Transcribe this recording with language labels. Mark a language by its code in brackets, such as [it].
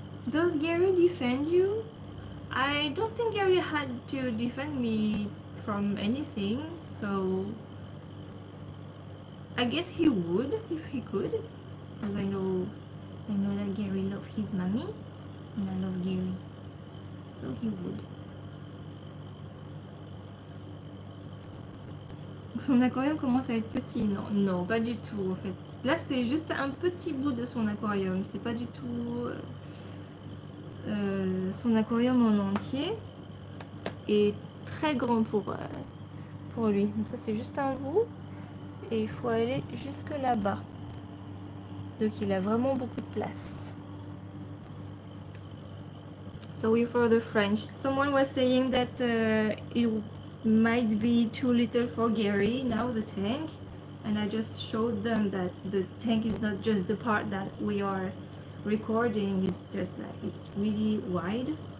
[en] Does Gary defend you? I don't think Gary had to defend me from anything, so I guess he would if he could, because I know that Gary loves his mommy, and I love Gary, so he would. [fr] Son aquarium commence à être petit. Non, non, pas du tout en fait. Là, c'est juste un petit bout de son aquarium. C'est pas du tout son aquarium en entier est très grand pour lui. Donc ça, c'est juste un bout et il faut aller jusque là-bas. Donc il a vraiment beaucoup de place. [en] Sorry for the French. Someone was saying that it might be too little for Gary now, the tank, and I just showed them that the tank is not just the part that we are recording, it's just like it's really wide.